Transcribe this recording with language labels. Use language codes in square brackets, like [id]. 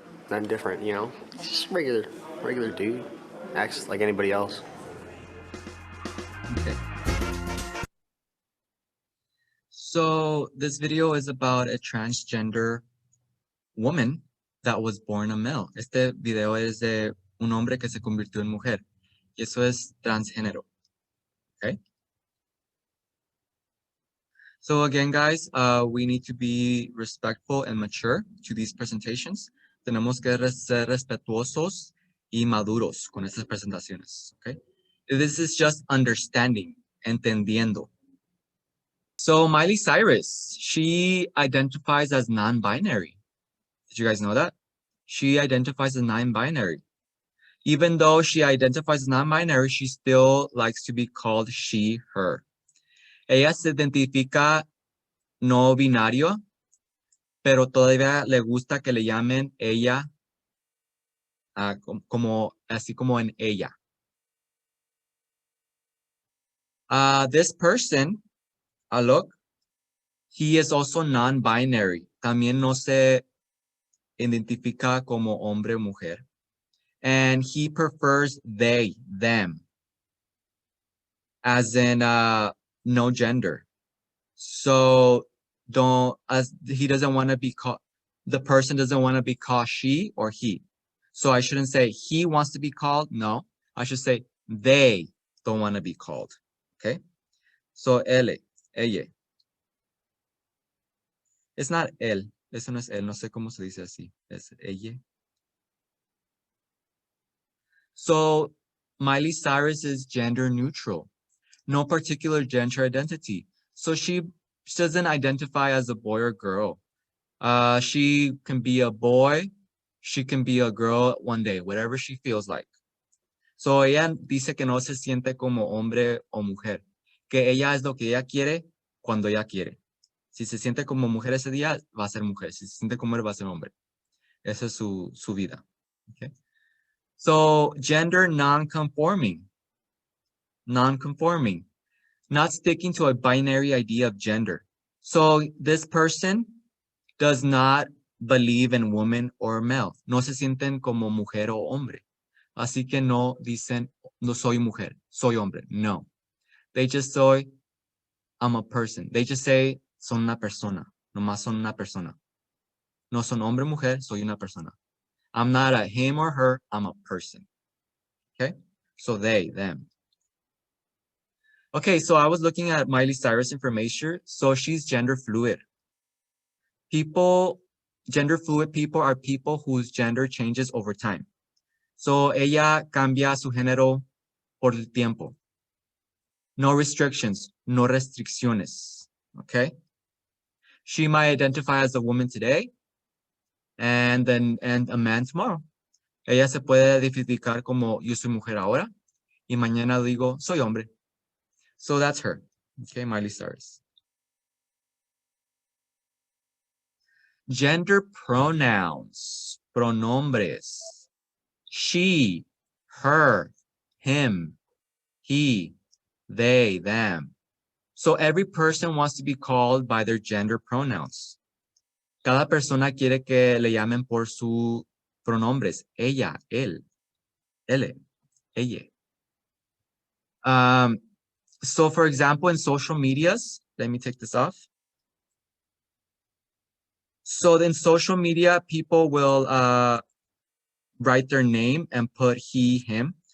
[en] Nothing different, you know? He's just a regular dude. Acts like anybody else. Okay. So this video is about a transgender woman that was born a male. [es] Este video es de un hombre que se convirtió en mujer. Y eso es transgénero. Okay? [en] So again, guys, we need to be respectful and mature to these presentations. [es] Tenemos que ser respetuosos y maduros con estas presentaciones, okay? [en] This is just understanding, entendiendo. So Miley Cyrus, she identifies as non-binary. Did you guys know that? She identifies as non-binary. Even though she identifies as non-binary, she still likes to be called she, her. [es] Ella se identifica no binario, pero todavía le gusta que le llamen ella, así como en ella. [en] This person, look, he is also non-binary. [es] También no se identifica como hombre o mujer. [en] And he prefers they, them, as in no gender. So he doesn't want to be called, the person doesn't want to be called she or he. So I shouldn't say he wants to be called. No, I should say they don't want to be called. Okay. So ella. It's not él. [es] Eso no es él. No sé cómo se dice así. Es ella. [en] So Miley Cyrus is gender neutral. No particular gender identity. So she doesn't identify as a boy or girl. She can be a boy. She can be a girl one day, whatever she feels like. [es] So ella dice que no se siente como hombre o mujer. Que ella es lo que ella quiere cuando ella quiere. Si se siente como mujer ese día, va a ser mujer. Si se siente como hombre, va a ser hombre. Esa es su vida. [en] Okay. So gender non-conforming. Non-conforming. Not sticking to a binary idea of gender. So this person does not believe in woman or male. [es] No se sienten como mujer o hombre. Así que no dicen, no soy mujer, soy hombre. No. [en] They just say, I'm a person. They just say, [es] son una persona. Nomás son una persona. No son hombre o mujer, soy una persona. [en] I'm not a him or her, I'm a person. Okay? So they, them. Okay, so I was looking at Miley Cyrus information. So she's gender fluid. Gender fluid people are people whose gender changes over time. [es] So ella cambia su género por el tiempo. [en] No restrictions, [es] no restricciones, [en] okay? She might identify as a woman today and a man tomorrow. [es] Ella se puede identificar como yo soy mujer ahora y mañana digo soy hombre. [en] So that's her, okay, Miley Cyrus. Gender pronouns, pronombres. She, her, him, he, they, them. So every person wants to be called by their gender pronouns. [es] Cada persona quiere que le llamen por sus pronombres. Ella, él, ele, ella. [en] So for example, in social medias, let me take this off. So in social media, people will write their name and put he, him.